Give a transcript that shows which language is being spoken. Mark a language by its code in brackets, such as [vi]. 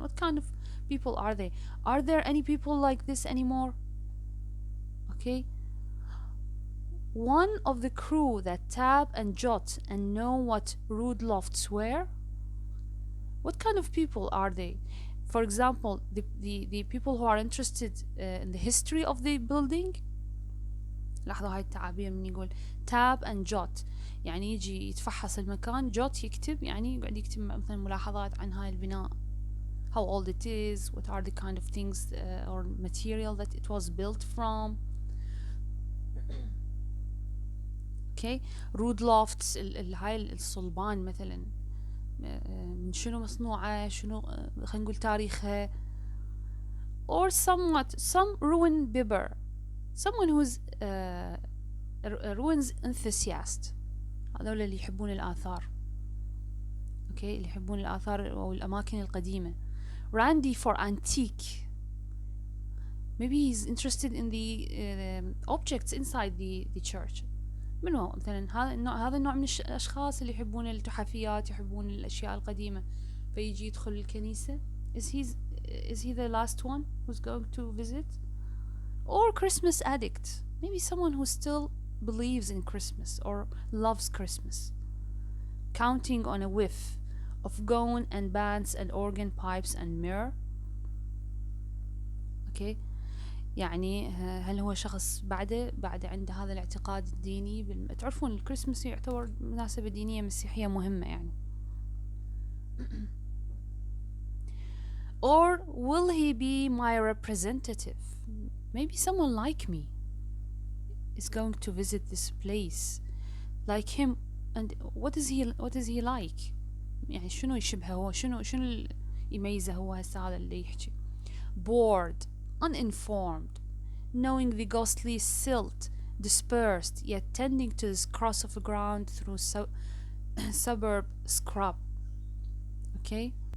[en] What kind of people are they? Are there any people like this anymore? Okay. One of the crew that tap and jot and know what rude lofts were? What kind of people are they? For example, the people who are interested in the history of the building. [ar] لاحظوا هاي التعابير من يقول [en] tap and jot، [ar] يعني يجي يتفحص المكان. [en] jot [ar] يكتب، يعني يقعد يكتب مثلا ملاحظات عن هاي البناء، [en] how old it is, what are the kind of things or material that it was built from. Okay. [ar] rood lofts، هاي الصلبان مثلا من شنو مصنوعة، شنو خلينا نقول تاريخها. [en] or some ruin bibber، someone who's a ruins enthusiast. [ar] هذول اللي يحبون الآثار. اوكي، اللي يحبون الآثار أو الأماكن القديمة. [en] Randy for antique. Maybe he's interested in the objects inside the church. [ar] من هو مثلا هذا النوع من الأشخاص اللي يحبون التحفيات، يحبون الأشياء القديمة. فيجي يدخل الكنيسة. [en] Is he the last one who's going to visit? Or Christmas addict, maybe someone who still believes in Christmas or loves Christmas, counting on a whiff of gown and bands and organ pipes and myrrh. [ar] okay يعني هل هو شخص بعد عنده هذا الاعتقاد الديني تعرفون الكريسماس يعتبر مناسبة دينية مسيحية مهمة يعني. [en] Or will he be my representative? Maybe someone like me is going to visit this place like him. And what is he like? [ar] يعني شنو يشبهه هو؟ شنو يميزه هو هسه هذا اللي يحكي؟ [en] Bored, uninformed, knowing the ghostly silt dispersed, yet tending to this cross of ground through suburb scrub. Okay?